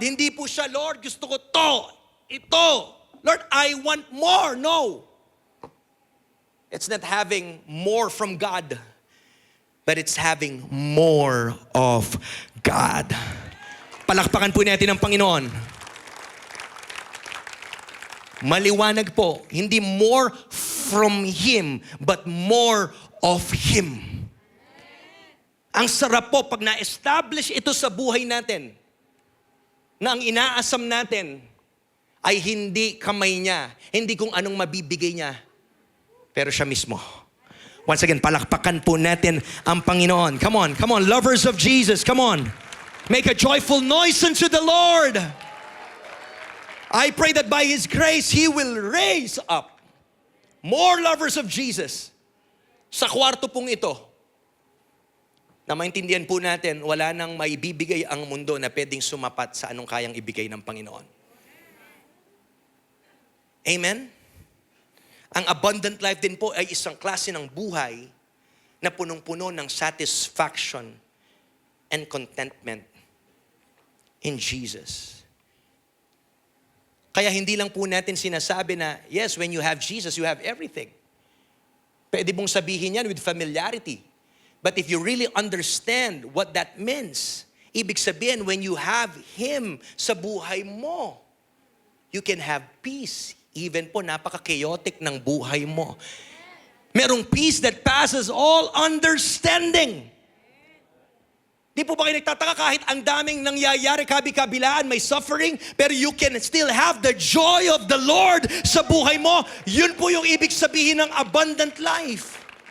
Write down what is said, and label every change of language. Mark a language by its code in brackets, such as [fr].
[tl] Hindi po siya, Lord, gusto ko to, ito. [en] Lord, I want more. No. It's not having more from God, but it's having more of God. [tl] Palakpakan po natin ang Panginoon. Maliwanag po, hindi [en] more from Him, but more of Him. [tl] Ang sarap po pag na-establish ito sa buhay natin, na ang inaasam natin ay hindi kamay niya, hindi kung anong mabibigay niya, pero siya mismo. [en] Once again, [tl] palakpakan po natin ang Panginoon. [en] Come on, lovers of Jesus, come on. Make a joyful noise unto the Lord. I pray that by His grace, He will raise up more lovers of Jesus [tl] sa kwarto pong ito, na maintindihan po natin, wala nang maibibigay ang mundo na pwedeng sumapat sa anong kayang ibigay ng Panginoon. [en] Amen? [tl] Ang abundant life din po ay isang klase ng buhay na punong-puno ng satisfaction [en] and contentment in Jesus. [tl] Kaya hindi lang po natin sinasabi na, [en] yes, when you have Jesus, you have everything. [tl] Pwede mong sabihin yan [en] with familiarity. But if you really understand what that means, [tl] ibig sabihin, [en] when you have Him [tl] sa buhay mo, [en] you can have peace. [tl] Even po, napaka-chaotic ng buhay mo. [en] Merong peace that passes all understanding. [tl] Di po ba kayo nagtataka kahit ang daming nangyayari, kabi-kabilaan, may suffering, pero [en] you can still have the joy of the Lord [tl] sa buhay mo. Yun po yung ibig sabihin ng abundant life.